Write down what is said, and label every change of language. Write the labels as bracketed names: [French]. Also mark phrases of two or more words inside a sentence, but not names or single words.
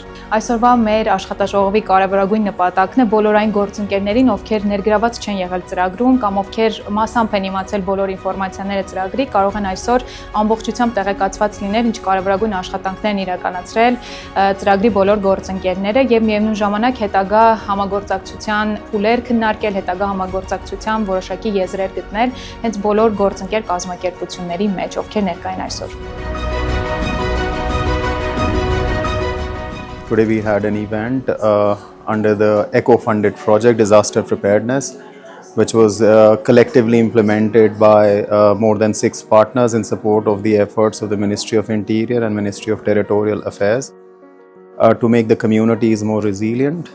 [Armenian] Այսօրվա մեր աշխատաժողովի կարևորագույն նպատակն է բոլոր այն գործընկերներին, ովքեր ներգրաված չեն եղել ծրագրում կամ ովքեր մասամբ են իմացել բոլոր ինֆորմացիաները ծրագրի, կարող են այսօր ամբողջությամբ տեղեկացված լինել, ինչ կարևորագույն աշխատանքներ են իրականացրել ծրագրի բոլոր գործընկերները եւ միևնույն ժամանակ հետագա համագործակցության փուլեր քննարկել, հետագա համագործակցության որոշակի եզրեր գտնել, հենց բոլոր գործընկեր կազմակերպությունների մեջ, ովքեր ներկա են այսօր։ [English] Today we had an event under the ECO-funded project Disaster Preparedness, which was collectively implemented by more than 6 partners in support of the efforts of the Ministry of Interior and Ministry of Territorial Affairs to make the communities more resilient.